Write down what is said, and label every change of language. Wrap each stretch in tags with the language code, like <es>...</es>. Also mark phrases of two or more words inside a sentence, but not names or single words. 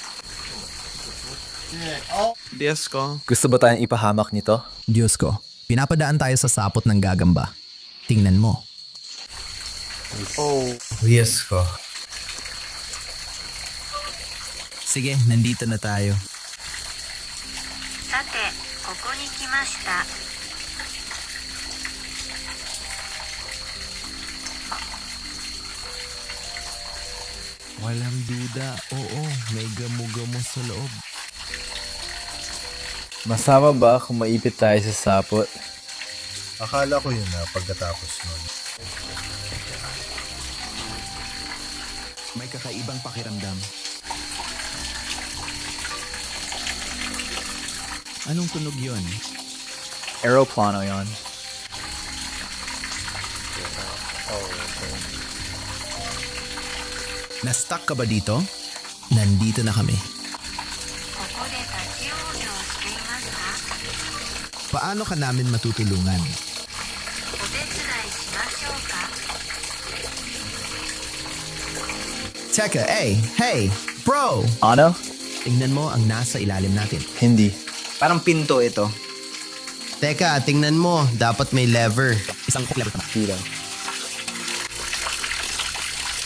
<tl>Diyos ko. Gusto ba tayong ipahamak nito? Diyos ko, pinapadaan tayo sa sapot ng gagamba. Tingnan mo. Yes ko. Sige, nandito na tayo.</tl> <ja>さて、ここに来ました。</ja> <tl>Walang duda. Oo, may gamo-gamo sa loob. Masama ba kung maipit tayo sa sapot? Akala ko yun na pagkatapos nun. May kakaibang pakiramdam. Anong tunog yon? Aeroplano yon. Na-stuck ka ba dito? Nandito na kami.</tl> <ja>ここで立ち往生していますか?</ja> <tl>Paano ka namin matutulungan?</tl> <ja>お手伝いしましょうか?</ja> <tl>Teka, hey, bro! Ano? Tingnan mo ang nasa ilalim natin. Hindi. Parang pinto ito. Teka, tingnan mo. Dapat may lever. Isang hook lever pa.</tl>